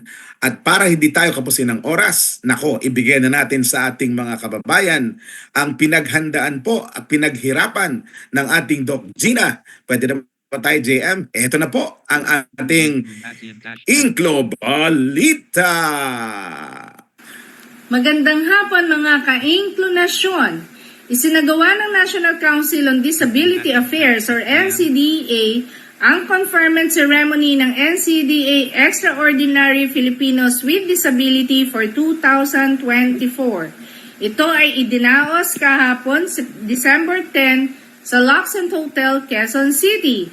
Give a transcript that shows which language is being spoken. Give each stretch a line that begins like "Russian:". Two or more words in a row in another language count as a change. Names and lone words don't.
Filipino: At para hindi tayo kapusin ng oras, nako, ibigay na natin sa ating mga kababayan ang pinaghandaan po at pinaghirapan ng ating Doc Gina. Pwede na pa tayo, JM. Ito na po ang ating Inklo Balita. Magandang hapon, mga ka-inklinasyon. Isinagawa ng National Council on Disability Affairs or NCDA ang
English: conferment ceremony
Filipino: ng NCDA Extraordinary Filipinos with Disability for 2024. Ito ay idinaos kahapon, December 10, sa Luxon Hotel, Quezon City.